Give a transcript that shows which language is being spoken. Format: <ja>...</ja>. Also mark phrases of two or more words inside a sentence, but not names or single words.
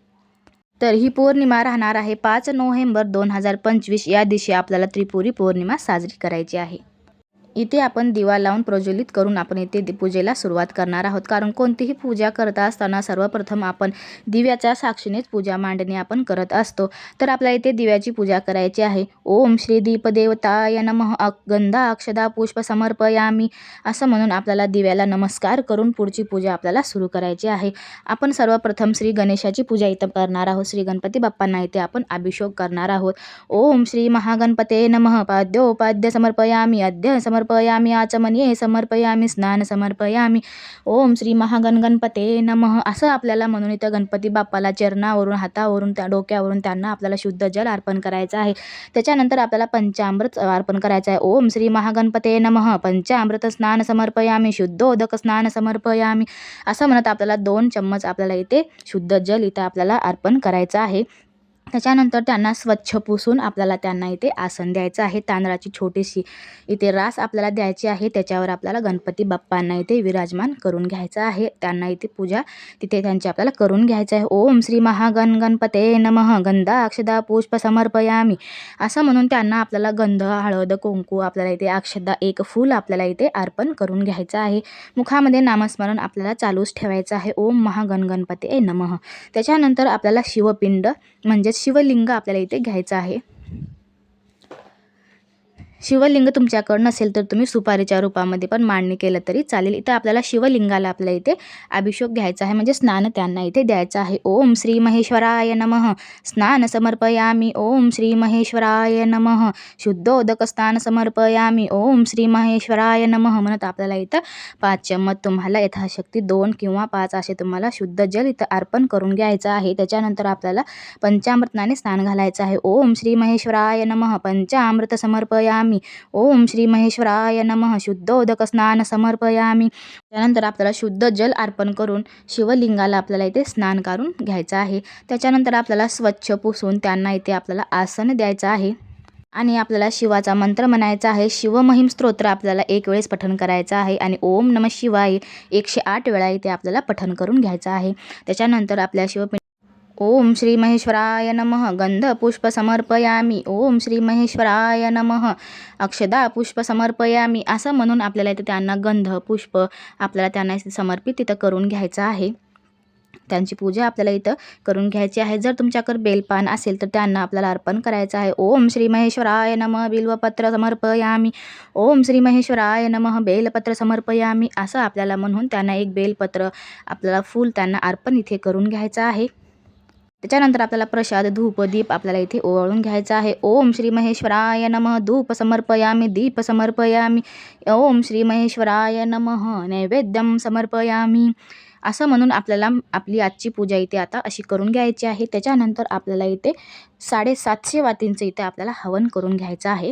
<mr>तर ही पौर्णिमा राहणार आहे 5 नोव्हेंबर 2025 या दिवशी आपल्याला त्रिपुरी पौर्णिमा साजरी करायची आहे। इथे आपण दिवा लावून प्रज्वलित करून आपण इथे पूजेला सुरुवात करणार आहोत, कारण कोणतीही पूजा करत असताना सर्वप्रथम आपण दिव्याच्या साक्षीनेच पूजा मांडणी आपण करत असतो। तर आपल्याला इथे दिव्याची पूजा करायची आहे।</mr> <sa>ओम श्री दीपदेवताय नमः, गंधा अक्षदा पुष्प समर्पयामी</sa> <mr>असं म्हणून आपल्याला दिव्याला नमस्कार करून पुढची पूजा आपल्याला सुरू करायची आहे। आपण सर्वप्रथम श्री गणेशाची पूजा इथं करणार आहोत। श्री गणपती बाप्पांना इथे आपण अभिषेक करणार आहोत।</mr> <sa>ओम श्री महागणपते नमः, पाद्योपाद्य समर्पयामी, अद्य समर्पयामी, आचमनीये समर्पयामी, स्नान समर्पयामी। ओम श्री महागणपते नमः</sa> <mr>असं आपल्याला म्हणून इथं गणपती बाप्पाला चरणावरून, हातावरून, त्या डोक्यावरून त्यांना आपल्याला शुद्ध जल अर्पण करायचं आहे। त्याच्यानंतर आपल्याला पंचामृत अर्पण करायचं आहे।</mr> <sa>ओम श्री महागणपते नमः, पंचामृत स्नान समर्पयामी, शुद्धोदक स्नान समर्पयामी</sa> <mr>असं म्हणत आपल्याला 2 चम्मच आपल्याला इथे शुद्ध जल इथं आपल्याला अर्पण करायचं आहे। त्याच्यानंतर त्यांना स्वच्छ पुसून आपल्याला त्यांना इथे आसन द्यायचं आहे। तांदळाची छोटीशी इथे रास आपल्याला द्यायची आहे, त्याच्यावर आपल्याला गणपती बाप्पांना इथे विराजमान करून घ्यायचं आहे। त्यांना इथे पूजा तिथे त्यांची आपल्याला करून घ्यायचं आहे।</mr> <sa>ओम श्री महागणपते नमः, गंधा अक्षदा पुष्प समर्पयामी</sa> <mr>असं म्हणून त्यांना आपल्याला गंध, हळद, कुंकू, आपल्याला इथे अक्षदा, एक फूल आपल्याला इथे अर्पण करून घ्यायचं आहे। मुखामध्ये नामस्मरण आपल्याला चालूच ठेवायचं आहे,</mr> <sa>ओम महागणपते नमः।</sa> <mr>त्याच्यानंतर आपल्याला शिवपिंड म्हणजे शिवलिंग आपल्याला इथे घ्यायचं आहे। शिवलिंग तुमच्याकडे नसेल तर तुम्ही सुपारीच्या रूपामध्ये पण मांडणी केलं तरी चालेल। इथं आपल्याला शिवलिंगाला आपल्याला इथे अभिषेक घ्यायचा आहे, म्हणजे स्नान त्यांना इथे द्यायचं आहे।</mr> <sa>ओम श्री महेश्वराय नमः, स्नान समर्पयामी। ओम श्री महेश्वराय नमः, शुद्धोदक स्नान समर्पयामी। ओम श्री महेश्वराय नमः</sa> <mr>म्हणत आपल्याला इथं 5 चम्मच, तुम्हाला यथाशक्ती 2 किंवा 5 असे तुम्हाला शुद्ध जल इथं अर्पण करून घ्यायचं आहे। त्याच्यानंतर आपल्याला पंचामृताने स्नान घालायचं आहे।</mr> <sa>ओम श्री महेश्वराय नमः, पंचामृत समर्पयामी। ओम श्री महेश्वराय नमः, शुद्धोदक स्नान समर्पयामी।</sa> <mr>त्यानंतर आपल्याला शुद्ध जल अर्पण करून शिवलिंगाला आपल्याला इथे स्नान करून घ्यायचं आहे। त्याच्यानंतर आपल्याला स्वच्छ पुसून त्यांना इथे आपल्याला आसन द्यायचं आहे आणि आपल्याला शिवाचा मंत्र म्हणायचा आहे। शिवमहिम स्तोत्र आपल्याला 1 वेळेस पठण करायचं आहे आणि</mr> <sa>ओम नमः शिवाय</sa> <mr>108 वेळा इथे आपल्याला पठण करून घ्यायचं आहे। त्याच्यानंतर आपल्या</mr> <sa>ओम श्री महेश्वराय नमः, गंध पुष्प समर्पयामी। ओम श्री महेश्वराय नमः, अक्षदा पुष्प समर्पयामी</sa> <mr>असं म्हणून आपल्याला इथे त्यांना गंध पुष्प आपल्याला त्यांना समर्पित इथं करून घ्यायचं आहे। त्यांची पूजा आपल्याला इथं करून घ्यायची आहे। जर तुमच्याकडे बेलपान असेल तर त्यांना आपल्याला अर्पण करायचं आहे।</mr> <sa>ओम श्री महेश्वराय नमः, बिल्वपत्र समर्पयामी। ओम श्री महेश्वराय नमः, बेलपत्र समर्पयामी</sa> <mr>असं आपल्याला म्हणून त्यांना एक बेलपत्र आपल्याला फूल त्यांना अर्पण इथे करून घ्यायचं आहे। त्याच्यानंतर आपल्याला प्रसाद धूप दीप आपल्याला इथे ओवाळून घ्यायचा आहे.</mr> <sa>ओम श्री महेश्वराय नमः धूप समर्पयामी दीप समर्पयामी ओम श्री महेश्वराय नमः नैवेद्यम समर्पयामी</sa> <mr>असं म्हणून आपल्याला आपली आजची पूजा इथे आता अशी करून घ्यायची आहे. त्याच्यानंतर आपल्याला इथे 750 वातींचं इथे आपल्याला हवन करून घ्यायचं आहे.</mr>